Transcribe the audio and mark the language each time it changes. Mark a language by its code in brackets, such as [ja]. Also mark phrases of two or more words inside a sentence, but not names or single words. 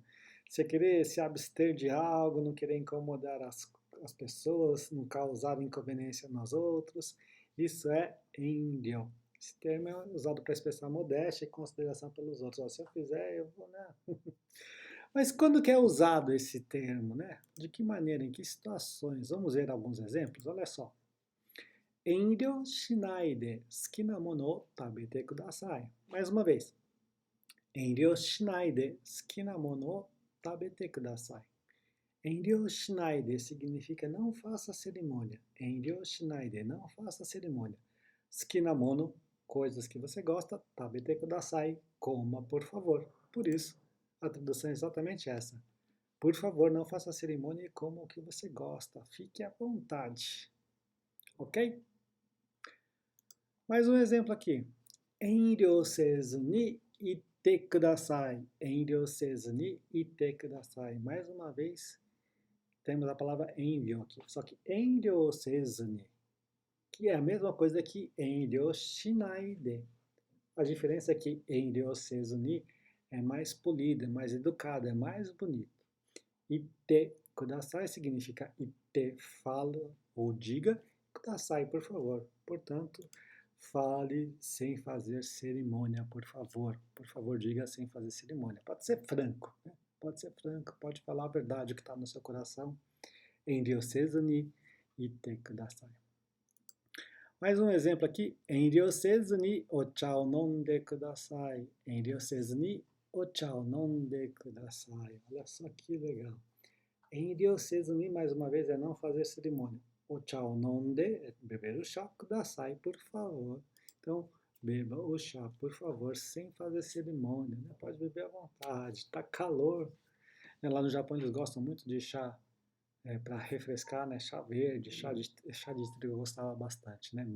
[pt] Você querer se abster de algo, não querer incomodar as pessoas, não causar inconveniência nos outros, isso é enryo. Esse termo é usado para expressar modéstia e consideração pelos outros. Se eu fizer, eu vou, né? Mas quando que é usado esse termo, né? De que maneira, em que situações? Vamos ver alguns exemplos? Olha só. [ja] 遠慮しないで好きなものを食べてください. Mais uma vez. 遠慮しないで好きなものを食べてください. 遠慮しないで [pt] significa não faça cerimônia. [ja] 遠慮しないで, [pt] não faça cerimônia. [ja] 好きなもの, [pt] coisas que você gosta, [ja] 食べてください, [pt] coma por favor. Por isso, a tradução é exatamente essa. Por favor, não faça cerimônia e coma o que você gosta. Fique à vontade. Ok? Mais um exemplo aqui. [ja] 遠慮せずに言ってください. 遠慮せずに言ってください. [pt] Mais uma vez, temos a palavra enryo aqui. Só que [ja] 遠慮せずに, [pt] que é a mesma coisa que [ja] 遠慮しないで. [pt] A diferença é que [ja] 遠慮せずに [pt] é mais polido, é mais educado, é mais bonito. [ja] 言ってください [pt] significa ite, fala ou diga, kudasai, por favor. Portanto, fale sem fazer cerimônia, por favor. Por favor, diga sem fazer cerimônia. Pode ser franco, né? Pode ser franco, pode falar a verdade, o que está no seu coração. [ja] 遠慮せずに言ってください. [pt] Mais um exemplo aqui. [ja] 遠慮せずにお茶を飲んでください. 遠慮せずにお茶を飲んでください. [pt] Olha só que legal. [ja] 遠慮せずに, [pt] mais uma vez, é não fazer cerimônia. [ja] お茶を飲んで [pt] é beber o chá, kudasai, por favor. Então, beba o chá, por favor, sem fazer cerimônia. Né? Pode beber à vontade. Está calor. Lá no Japão eles gostam muito de chá para refrescar, né? Chá verde, chá de trigo eu gostava bastante, né?